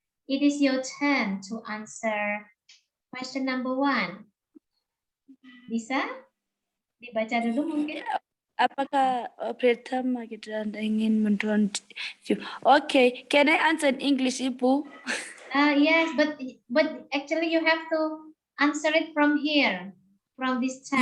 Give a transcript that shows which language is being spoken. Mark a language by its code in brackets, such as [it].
[en] It is your turn to answer question number 1. [id] Bisa dibaca dulu mungkin? Apakah pertama kita ingin menonton? [en] Okay, can I answer in English, Ibu? Yes, but actually you have to answer it from here, from this text.